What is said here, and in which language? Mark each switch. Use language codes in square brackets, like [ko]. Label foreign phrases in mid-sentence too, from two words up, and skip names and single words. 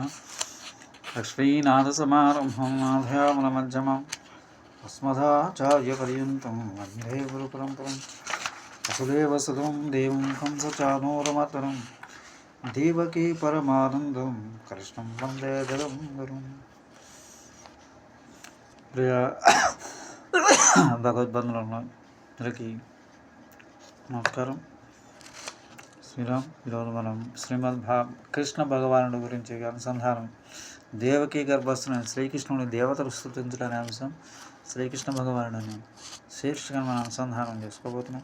[sa] लक्ष्मीनाथसमारम्भं नाथयामनमध्यमम् अस्मदाचार्यपर्यन्तं वन्दे गुरुपरम्परं। वसुदेवसुतं देवं कंसचानूरमर्दनं देवकी परमानन्दं कृष्णं वन्दे जगद्गुरुं। [te] ప్రియ భగవద్బంధులందరికీ నమస్కారం. శ్రీరామ్. ఈరోజు మనం కృష్ణ భగవానుడి గురించి అనుసంధానం, దేవకీ గర్భస్థుని శ్రీకృష్ణుని దేవతలు స్తుతించడనే అంశం, శ్రీకృష్ణ భగవానుడిని శీర్షికను మనం అనుసంధానం చేసుకోబోతున్నాం.